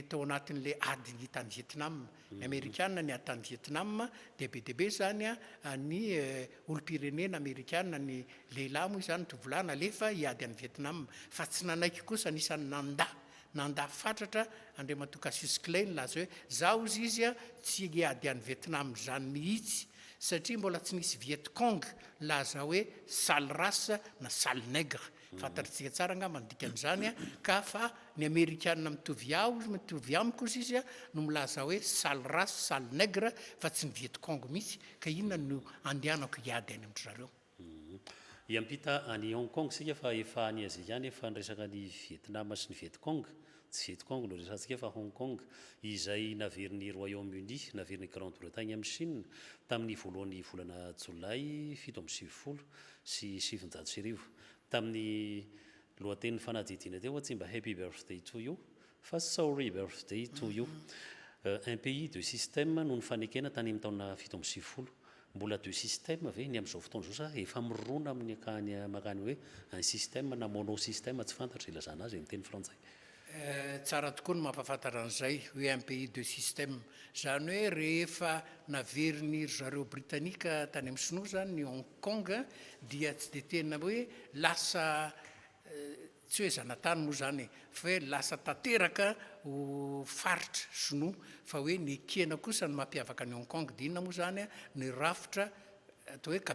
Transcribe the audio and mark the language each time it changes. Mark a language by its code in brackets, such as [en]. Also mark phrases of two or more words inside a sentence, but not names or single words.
[mg] tao anatin'le ady tany Vietnam ny Amerikanina ny ady tany Vietnam dia be dia be zany ny olom-pirenena Amerikanina ny lehilahy moa izany tovolahy nalefa hiady any Vietnam fa tsy nanaiky kosa anisan'ny nanda fatratra Andriamatoa Cassius Clay laza hoe zaho izy tsy hiady any Vietnam zany mihitsy satria mbola tsy nisy Viet Cong laza hoe [fr] sale race [mg] na [fr] sale nègre [mg] fantatritsika tsara nga mandikan'izany ka fa ny Amerikanina mitovy amiko izy no milaza hoe [fr] sale race sale nègre [mg] fa tsy ny Viet Cong mihitsy ka inona no andehanako hiady any amin'ny zareo. Iampita any Hong Kong sika fa efa any Asie ihany efa niresaka ny Vietnam sy ny Viet Cong tsy Viet Cong no resantsika fa Hong Kong izay naverin'ny Royaume-Uni naverin'ny Grande-Bretagne amin'ny Chine tamin'ny voalohan'ny volana Jolay 770 sy 790 tamin'ny lohaten'ny fanadidina teo tsy mba [en] happy birthday to you [mg] fa [en] sorry birthday to you [fr] un pays de système [mg] no nifanekena tany amin'ny taona 770 mbola [fr] deux système [mg] ve ny amin'izao fotoana zao sa efa mirona amin'ny akany makany hoe [fr] un système [mg] na monosystème tsy fantatra ilazana azy amin'ny teny frantsay. Tsara tokoa no mampafantatra an'izay hoe [fr] un pays de système [mg] zany hoe rehefa naverin'ny zareo Britanika tany amin'ny Sinoa zany ny Hong Kong dia tsy dia tena hoe lasa tsy hoe zanatany moa zany fa hoe lasa tanteraka ho faritra Sinoa fa hoe ny ekena kosa ny mampiavaka ny Hong Kong dia inona moa zany ny rafitra atao hoe